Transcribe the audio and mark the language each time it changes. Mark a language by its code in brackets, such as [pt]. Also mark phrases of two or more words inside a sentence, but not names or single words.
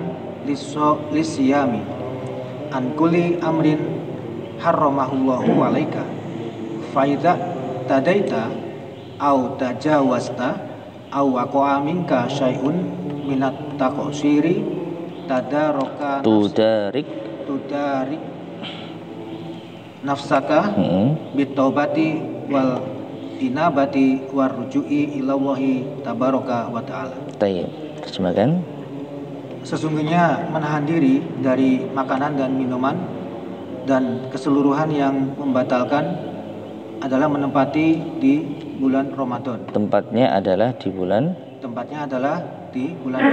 [ar] للصائم عن كل أمر حرمه الله عليك فإذا تعديت أو تجاوزت أو وقع منك شيء من التقصير تدارك نفسك بالتوبة والإنابة والرجوع إلى الله تبارك وتعالى. Tayyib, [id] terjemahkan. Sesungguhnya menahan diri dari makanan dan minuman dan keseluruhan yang membatalkan adalah menempati di bulan Ramadan. Tempatnya adalah di bulan